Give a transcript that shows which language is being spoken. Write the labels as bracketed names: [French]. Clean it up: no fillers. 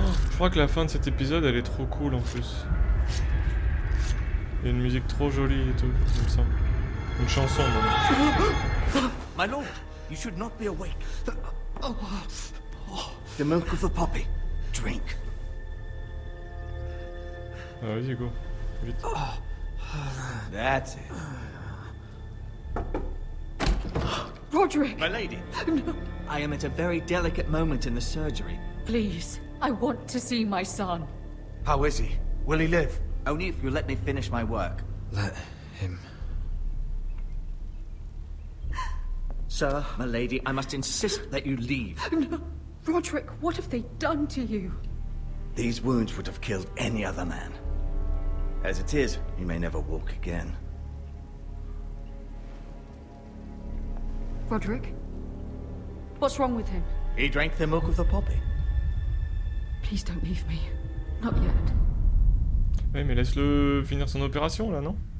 [French] Je crois que la fin de cet épisode, elle est trop cool en plus. Il y a une musique trop jolie et tout, il me semble. Une chanson, même. [English] My lord, you should not be awake. The milk of the poppy. Drink. [French] Ah, vas-y, go. Vite. [English] That's it. Roderick! My lady. No. I am at a very delicate moment in the surgery. Please, I want to see my son. How is he? Will he live? Only if you let me finish my work. Let him. Sir, my lady, I must insist that you leave. No. Roderick, what have they done to you? These wounds would have killed any other man. As it is, you may never walk again. Roderick? What's wrong with him? He drank the milk of the poppy. Please don't leave me. Not yet. [French] Oui, mais laisse-le finir son opération, là, non?